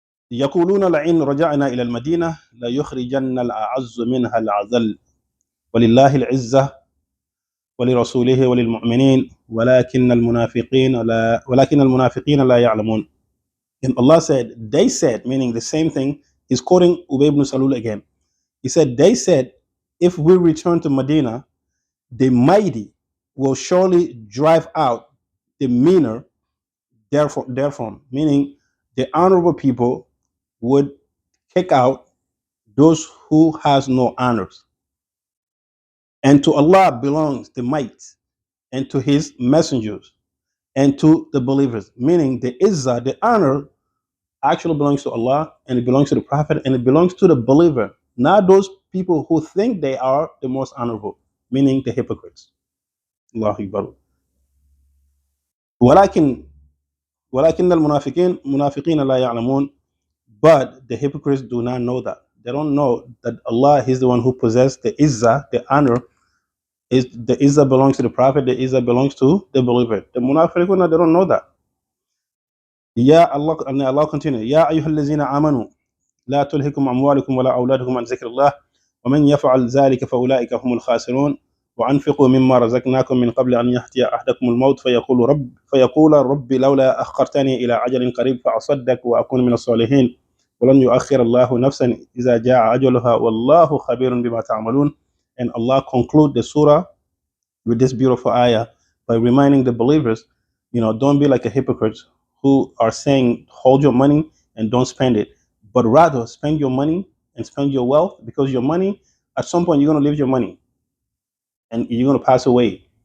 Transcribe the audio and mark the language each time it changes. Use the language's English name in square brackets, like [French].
[Arabic] يقولون لئن رجعنا إلى المدينة ليخرجن الأعز منها الأذل ولله العزة ولرسوله وللمؤمنين ولكن المنافقين لا يعلمون. [English] And Allah said, they said, meaning the same thing. He's quoting Ubay ibn Salul again. He said, they said, if we return to Medina, the mighty will surely drive out the meaner therefrom, meaning the honorable people would kick out those who has no honors. And to Allah belongs the might, and to his messengers, and to the believers, meaning the izzah, the honor, actually belongs to Allah, and it belongs to the Prophet, and it belongs to the believer, not those people who think they are the most honorable, meaning the hypocrites. Allahu Akbar. [Arabic] ولكن المنافقين لا يعلمون. [English] But the hypocrites do not know that. They don't know that Allah is the one who possesses the izzah, the honor. The izzah belongs to the Prophet, the izzah belongs to the believer. The munafiqun, they don't know that. Ya Allah, and Allah continue. [Arabic] Ya ayyuhallazina amanu لا تلهكم أموالكم ولا أولادكم عن ذكر الله ومن يفعل ذلك فأولئك هم الخاسرون وأنفقوا مما رزقناكم من قبل أن يأتي أحدكم الموت فيقول رب لولا أخرتني إلى أجل قريب فأصدق وأكون من الصالحين ولن يؤخر الله نفسا إذا جاء أجلها والله خبير بما تعملون. [English] And Allah conclude the surah with this beautiful ayah by reminding the believers, don't be like a hypocrite who are saying, hold your money and don't spend it, but rather spend your money and spend your wealth, because your money, at some point, you're going to leave your money and you're going to pass away.